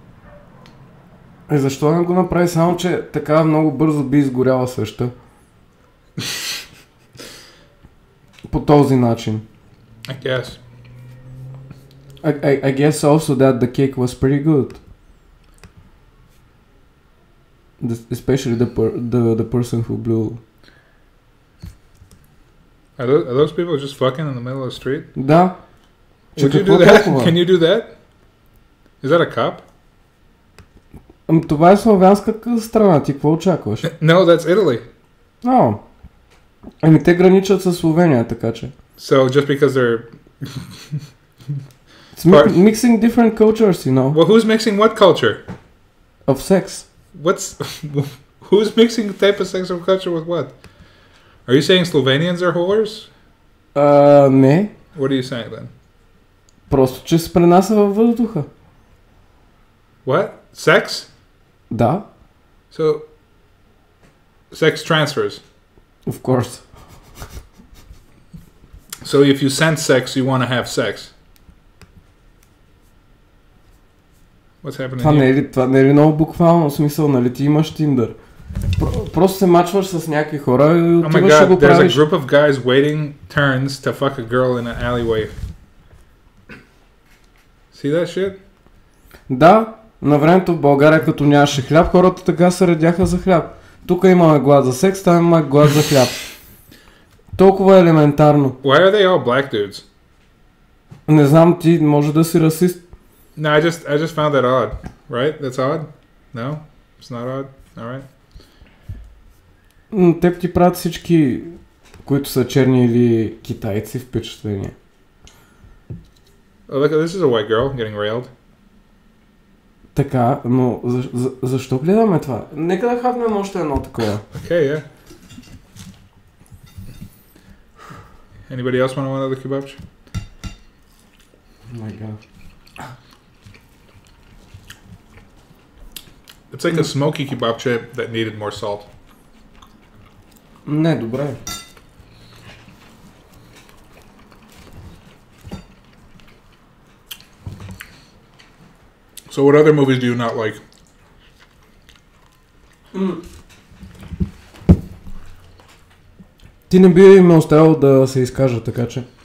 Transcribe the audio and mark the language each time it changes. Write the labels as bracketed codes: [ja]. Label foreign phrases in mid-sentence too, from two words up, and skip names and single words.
[bg] Защо не го направи, само че така много бързо би изгоряла също? По този начин. [en] I guess. I guess also that the cake was pretty good. Especially the person who blew. Are those people just fucking in the middle of the street? [bg] Да. [en] Would you do that? Can you do that? Is that a cop? [bg] Това е славянска страна, ти какво очакваш? [en] No, that's Italy. [bg] Ами те граничат със Словения, така че. [en] So just because they're... It's mixing different cultures, you know. Well, who's mixing what culture? Of sex. Who's mixing the type of sexual culture with what? Are you saying Slovenians are whores? [bg] Не. [en] What are you saying then? [bg] Просто, че се пренася във въздуха. [en] What? Sex? [bg] Да. [en] So, sex transfers. Of course. So if you sense sex, you want to have sex. What's happening here? [bg] Това не е ли много буквално смисъл, нали ти имаш Tinder? Просто се мачваш с някакви хора и отиваш да го правиш. [en] There's a group of guys waiting turns to fuck a girl in an alleyway. See that shit? [bg] Да, на времето в България като нямаше хляб, хората така се редяха за хляб. Тук имаме глад за секс, там имаме глад за хляб. Толкова елементарно. [en] Why are they all black dudes? [bg] Не знам, ти може да си расист. [en] No, I just found that odd. Right? That's odd? No? It's not odd? Alright. [bg] Теб ти правят всички, които са черни или китайци, впечатление. [en] Oh, look, this is a white girl getting railed. [bg] Така, но защо гледаме това? Нека да хапнем още едно такова. [en] Okay, yeah. Anybody else want another kebabchi? Oh my god. It's like a smoky kebabchi that needed more salt. [bg] Не, добре. [en] So what other movies do you not like? [bg] Ти не би ме оставил да се изкажа, така че.